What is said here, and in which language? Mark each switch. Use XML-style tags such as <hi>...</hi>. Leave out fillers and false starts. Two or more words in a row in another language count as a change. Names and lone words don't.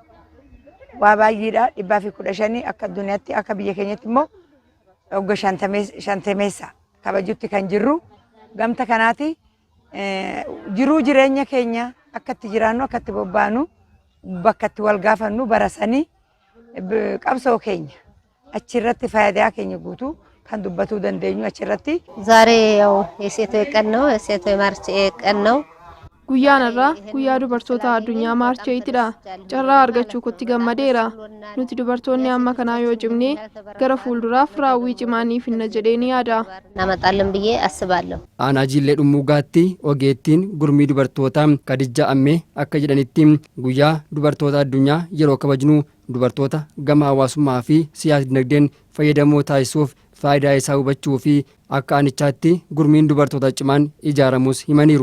<om>Waa baay'eedha 115 akka addunyaatti akka biyya keenyatti immoo waggaa 50 kabajutti kan jirru gamta kanaati jiruu jireenya keenya akka itti jiraannu akka itti bobbaanu bakka itti wal gaafannu barasanii qabsoo keenya achirratti faayidaa keenya guutuu kan dubbatuu dandeenyu achirratti.</om> <am>ዛሬ ያው የሴቶች ቀን ነው። የሴቶች ማርች ቀን ነው።</am> <om>Guyyaan irraa guyyaa dubartoota addunyaa Maarchi 8dha. Carraa argachuu kotti gammadeera. Nuti dubartoonni amma kanaa yoo cimnee gara fuulduraaf raawwii cimaanii finna jedhee ni yaada.</om> <am>እናመጣለን ብዬ አስባለሁ።</am> <om>Aanaa Jillee Dhimmuugaatti ogeettiin gurmii dubartootaa Kadijja Ammee akka jedhanitti guyyaa dubartoota addunyaa yeroo kabajnu dubartoota gama hawaasummaa fi siyaasa dinagdeen fayyadamoo taasisuuf faayidaa isaa hubachuu fi akka aanichaatti gurmiin dubartoota cimaan ijaaramus himaniiru.</om>